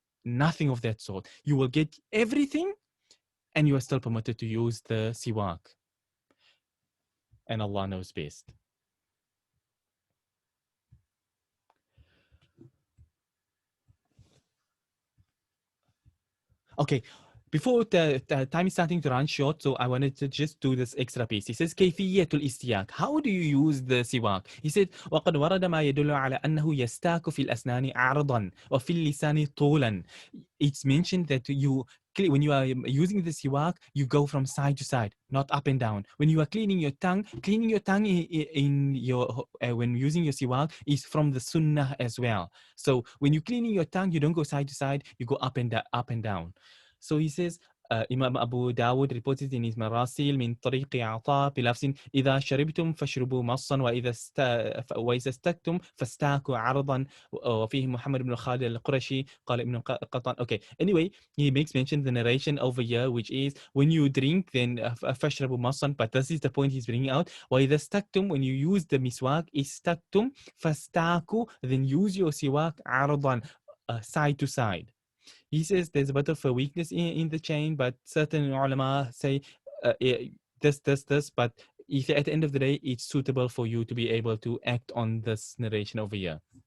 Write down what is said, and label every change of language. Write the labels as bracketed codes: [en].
[en] Nothing of that sort. You will get everything, and you are still permitted to use the siwak. And Allah knows best. Okay, before the time is starting to run short, so I wanted to just do this extra piece. He says [ar] كيفية الاستياك. [en] How do you use the siwak? He said [ar] وقد ورد ما يدل على أنه يستاك في الأسنان عرضا وفي اللسان طولا. [en] It's mentioned that when you are using the siwak, you go from side to side, not up and down. When you are cleaning your tongue in your when using your siwak is from the sunnah as well. So when you're cleaning your tongue, you don't go side to side, you go up and down. So he says, Imam Abu Dawud reported in his Marasil [ar] من طريق عطاء بلفظ إذا شربتم فاشربوا مصا وإذا استكتم فاستاكوا عرضا وفيه محمد بن خالد القرشي قال ابن قطان. [en] Okay, anyway, he makes mention the narration over here, which is when you drink, then [ar] فاشربوا مصا, [en] but this is the point he's bringing out. [ar] وإذا استكتم, [en] when you use the miswak, [ar] استكتم فاستاكوا, [en] then use your siwak [ar] عرضا, [en] side to side. He says there's a bit of a weakness in the chain, but certain ulama say this, but at the end of the day, it's suitable for you to be able to act on this narration over here.